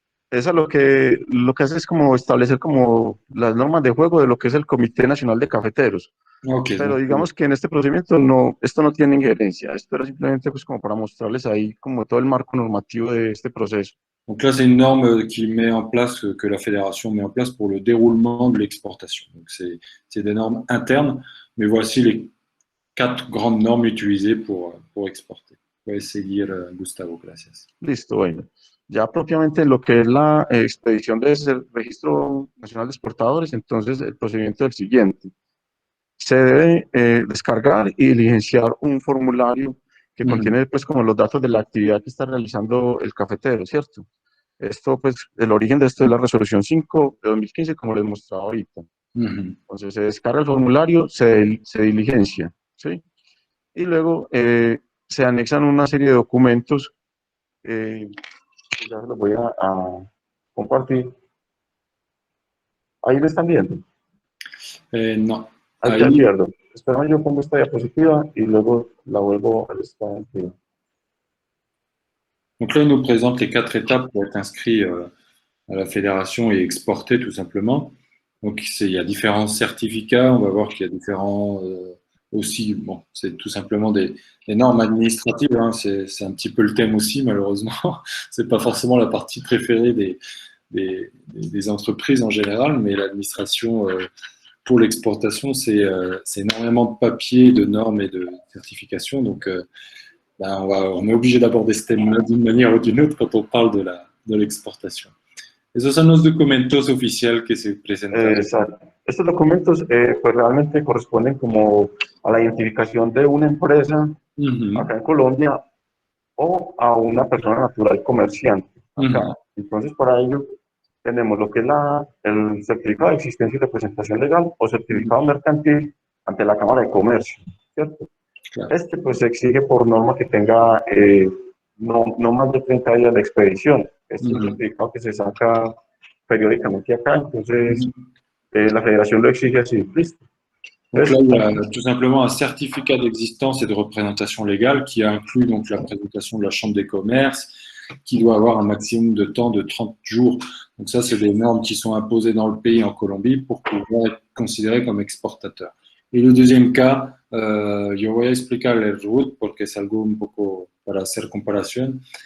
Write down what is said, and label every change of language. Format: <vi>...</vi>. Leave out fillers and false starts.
<es>Esa lo que hace es como establecer como las normas de juego de lo que es el Comité Nacional de Cafeteros.</es> <en>Okay,</en> <es>Pero</es> <fr>donc,</fr> <es>digamos que en este procedimiento esto no tiene injerencia, esto era simplemente pues como para mostrarles ahí como todo el marco normativo de este proceso.</es> <fr>Donc là, c'est une norme qui met en place, que la fédération met en place pour le déroulement de l'exportation. Donc c'est des normes internes, mais voici les 4 grandes normes utilisées pour exporter.</fr> <es>Puedes seguir, Gustavo, gracias. Listo, bueno. Ya propiamente lo que es la expedición del Registro Nacional de Exportadores, entonces el procedimiento es el siguiente. Se debe descargar y diligenciar un formulario que contiene pues como los datos de la actividad que está realizando el cafetero, ¿cierto? Esto pues, el origen de esto es la resolución 5 de 2015, como les mostraba ahorita. Entonces se descarga el formulario, se diligencia, ¿sí? Y luego se anexan una serie de documentos, ya se los voy a compartir. ¿Ahí lo están viendo? No. Ahí ya pierdo. Espera, yo pongo esta diapositiva y luego la vuelvo al estado antiguo.</es> <fr>Donc là, il nous présente les 4 étapes pour être inscrit à la fédération et exporter tout simplement. Donc il y a différents certificats, on va voir qu'il y a différents aussi, bon, c'est tout simplement des normes administratives, hein, c'est un petit peu le thème aussi malheureusement, c'est pas forcément la partie préférée des entreprises en général, mais l'administration pour l'exportation, c'est énormément de papiers, de normes et de certifications, donc on est obligé d'aborder ce thème-là d'une manière ou d'une autre quand on parle de l'exportación.</fr> <es>Esos son los documentos oficiales que se presentan. Exacto. Estos documentos pues realmente corresponden como a la identificación de una empresa acá en Colombia o a una persona natural comerciante acá. Entonces para ello tenemos lo que es el certificado de existencia y representación legal o certificado mercantil ante la Cámara de Comercio, ¿cierto? Claro. Este pues se exige por norma que tenga no más de 30 días de expedición. Este es un certificado que se saca periódicamente acá, entonces la fédération le exige así, listo.</es> <fr>Donc là, il y a tout simplement un certificat d'existence et de représentation légale qui inclut donc la présentation de la Chambre des commerces, qui doit avoir un maximum de temps de 30 jours. Donc ça, c'est des normes qui sont imposées dans le pays, en Colombie, pour pouvoir être considéré comme exportateur. Et le deuxième cas,</fr> <es>yo voy a explicar el RUT porque es algo un poco para hacer comparación.</es>